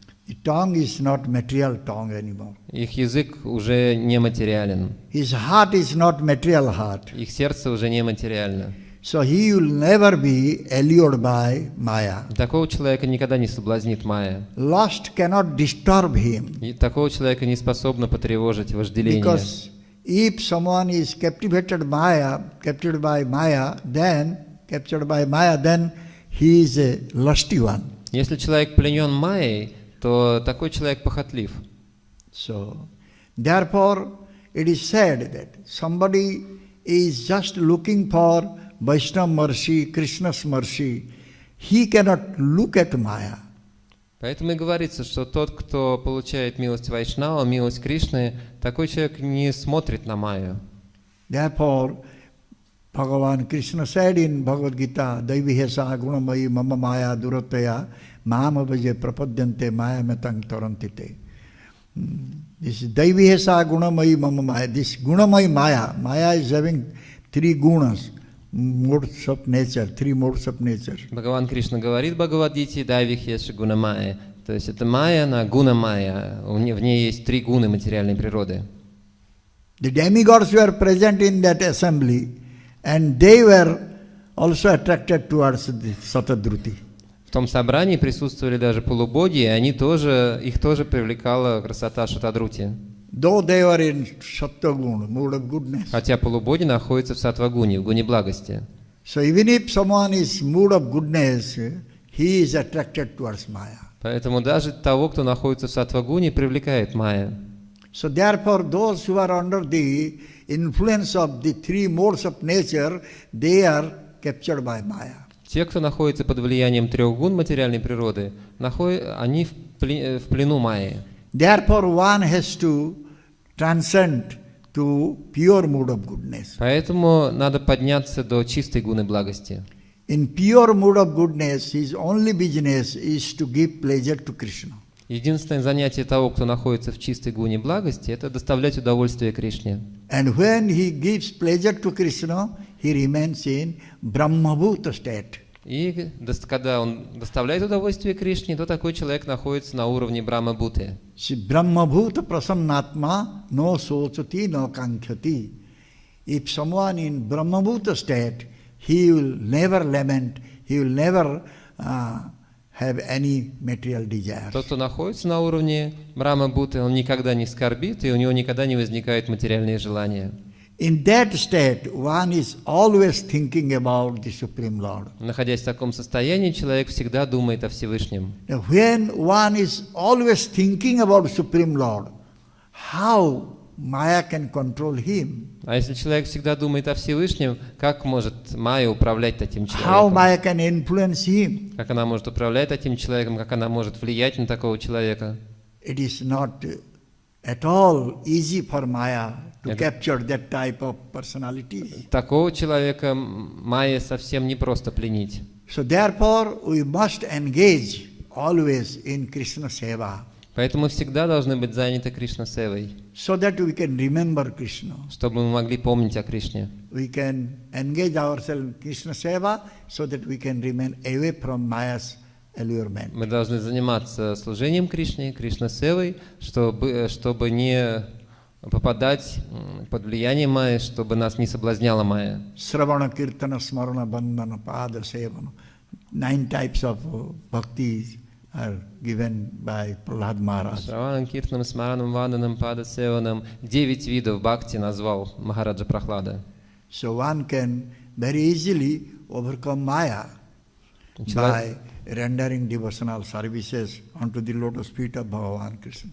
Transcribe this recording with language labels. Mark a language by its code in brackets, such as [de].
[en] The tongue is not material tongue anymore. [ru] Их язык уже не материален. [en] His heart is not material heart. [ru] Их сердце уже не материально. [en] So he will never be allured by Maya. [ru] Такого человека никогда не соблазнит майя. [en] Lust cannot disturb him. [ru] И такого человека не способно потревожить вожделение. [en] Because if someone is captured by Maya, then he is a lusty one. [ru] Если человек пленен майей, то такой человек похотлив. [en] So, therefore, it is said that somebody is just looking for Vaishnava mercy, Krishna's mercy. He cannot look at Maya. [ru] Поэтому и говорится, что тот, кто получает милость Вайшнава, милость Кришны, такой человек не смотрит на майю. [en] Therefore, Bhagavan Krishna said in Bhagavad Gita, [sa] Daivihesa gunamayi mama maya durataya mama vaje prapadyante maya metang tarantite. [en] This is [sa] Daivihesa gunamayi mama maya. [en] This gunamayi Maya is having three gunas, modes of nature, three modes of nature. [ru] Бхагаван Кришна говорит в Бхагавадгите [sa] Дайвихеша гуна майя. [ru] То есть это майя на гуна майя. В ней есть три гуны материальной природы. [en] The demigods were present in that assembly, and they were also attracted towards the Satadruti. [ru] В том собрании присутствовали даже полубоги, и их тоже привлекала красота Шатадрути. [en] Though they were in Sattva-guna, mood of goodness. [ru] Хотя полубоги находятся в Саттва-гуне, в гуне благости. [en] So even if someone is mood of goodness, he is attracted towards Maya. [ru] Поэтому даже того, кто находится в Саттва-гуне, привлекает майя. [en] So therefore, those who are under the influence of the three modes of nature, they are captured by Maya. [ru] Те, кто находится под влиянием трех гун материальной природы, они в плену майи. [en] Therefore, one has to transcend to pure mood of goodness. [ru] Поэтому надо подняться до чистой гуны благости. [en] In pure mood of goodness, his only business is to give pleasure to Krishna. [ru] Единственное занятие того, кто находится в чистой гуне благости, это доставлять удовольствие Кришне. [en] And when he gives pleasure to Krishna, he remains in Brahmabhuta state. [ru] И когда он доставляет удовольствие Кришне, то такой человек находится на уровне Брахма-бхуты. [sa] Brahmabhuta prasannatma no sochati no kankhati. [en] If someone in Brahmabhuta state, he will never lament, he will never have any material desires. [ru] Тот, кто находится на уровне Брахма-бхуты, он никогда не скорбит, и у него никогда не возникают материальные желания. [en] In that state, one is always thinking about the Supreme Lord. [ru] Находясь в таком состоянии, человек всегда думает о Всевышнем. [en] Now, when one is always thinking about Supreme Lord, how Maya can control him? [ru] А если человек всегда думает о Всевышнем, как может Майя управлять таким [en] How [ru] человеком? [en] Maya can influence him? [ru] Как она может управлять таким человеком, как она может влиять на такого человека? [en] It is not at all easy for Maya to capture that type of personality. [ru] Такого человека Майе совсем не просто пленить. [en] So therefore, we must engage always in Krishna Seva, [ru] Поэтому мы всегда должны быть заняты Кришна-севой, [en] so that we can remember Krishna. [ru] чтобы мы могли помнить о Кришне. [en] We can engage ourselves in Krishna Seva, so that we can remain away from Maya's allurement. [ru] Мы должны заниматься служением Кришне, Кришна-севой, чтобы не попадать под влияние Майи, чтобы нас не соблазняла Майя. [sa] Sravana, Kirtana, Smarana, Bandhana, Pada, Sevana. [en] 9 types of bhakti are given by Prahlad Maharaj. [sa] Шраванам, Киртанам, Смаранам, Ванданам, Пада, Севанам. [ru] 9 видов бхакти назвал Махараджа Прахлада. [en] So one can very easily overcome Maya by rendering devotional services unto the lotus feet of Bhagavan Krishna.